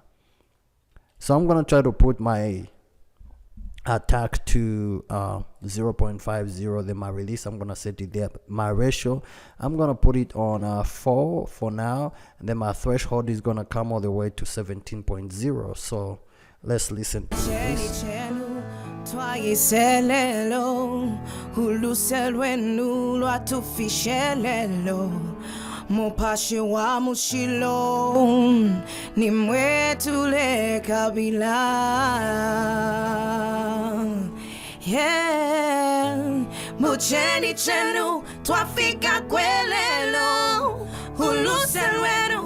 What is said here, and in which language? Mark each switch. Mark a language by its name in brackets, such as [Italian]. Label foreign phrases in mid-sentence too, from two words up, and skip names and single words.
[English] So I'm gonna try to put my attack to 0.50. Then my release, I'm gonna set it there. My ratio, I'm gonna put it on 4 for now, and then my threshold is gonna come all the way to 17.0. So let's listen to this. [Bemba] Twayiselelo uluselwenu lwatufishelelo mupashi wa mushilo nimwetule kabila. Yeah, mucheni chenu twafika kwelelo uluselwenu.